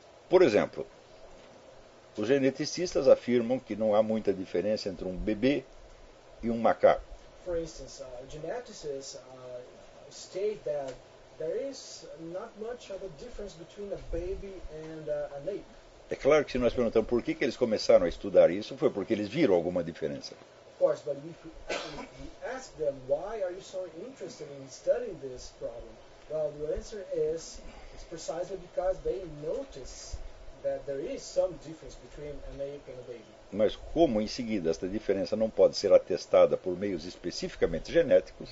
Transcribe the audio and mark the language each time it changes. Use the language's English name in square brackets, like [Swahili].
[Portuguese] Por exemplo, os geneticistas afirmam que não há muita diferença entre um bebê e um macaco. [English] For instance, geneticists state that there is not much of a difference between a baby and an ape. [Portuguese] É claro que se nós perguntamos por que eles começaram a estudar isso, foi porque eles viram alguma diferença. [English] course, but if we ask them, why are you so interested in studying this problem? Well, the answer is, it's precisely because they notice that there is some difference between an ape and a baby. [Portuguese] Mas como, em seguida, esta diferença não pode ser atestada por meios especificamente genéticos?